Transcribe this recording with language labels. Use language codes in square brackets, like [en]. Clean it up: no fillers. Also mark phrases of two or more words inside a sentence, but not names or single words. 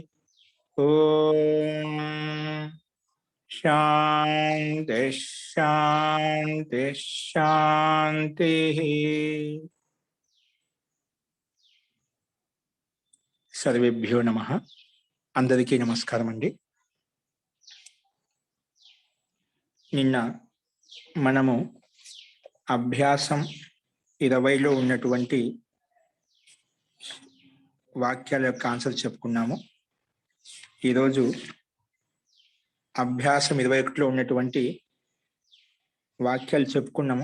[sa] ओम शांति शांति शांति। सर्वेभ्यो नमः। [te] అందరికీ నమస్కారం అండీ। నిన్న మనము అభ్యాసం 20లో ఉన్నటువంటి వాక్యాల యొక్క ఆన్సర్ చెప్పుకున్నాము. ఈరోజు అభ్యాసం 21లో ఉన్నటువంటి వాక్యాలు చెప్పుకున్నాము.